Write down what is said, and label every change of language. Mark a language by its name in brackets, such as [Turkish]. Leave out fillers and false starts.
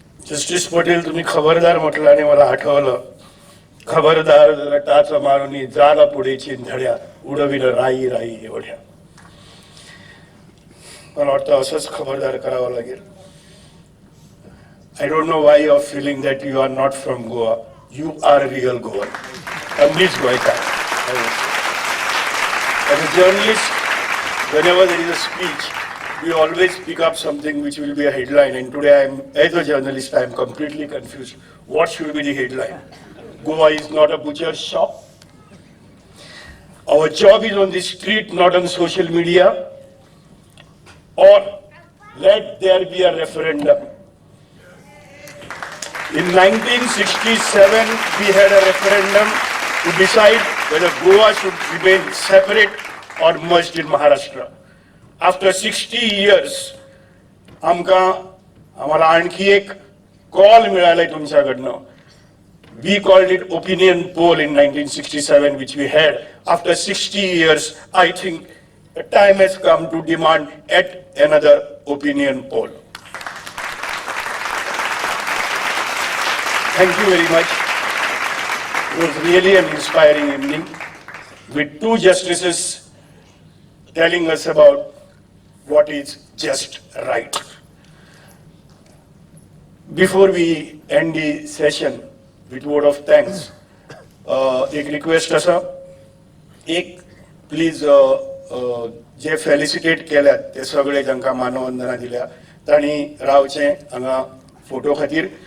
[Marathi] Justice Patel, तुम्ही खबरदार म्हटलं आणि मला आठवलं, खबरदार टाच मारून जाला पुढे चिंधड्या उडविलं राई राई एवढ्या. मला वाटतं असंच खबरदार करावं लागेल. [English] I don't know why you are feeling that you are not from Goa. You are a real Goan. Amrish Goenka. As a journalist, whenever there is a speech, we always pick up something which will be a headline. And today, as a journalist, I am completely confused. What should be the headline? Goa is not a butcher's shop. Our job is on the street, not on social media. Or let there be a referendum. In 1967, we had a referendum to decide whether Goa should remain separate or merged in Maharashtra. After 60 years, [Marathi] आम्हाला आणखी एक call मिळालाय तुमच्याकडनं. [English] We called it opinion poll in 1967, which we had. After 60 years, I think the time has come to demand yet another opinion poll. Thank you very much. It was really an inspiring evening with two justices telling us about what is just right. Before we end the session with word of thanks, [Konkani] एक रिक्वेस्ट असा, एक प्लीज जे फेलिसिटेट केल्यात ते सगळे जांकां मानवंदना दिल्या तांणी रावचे हांगा फोटो खातीर.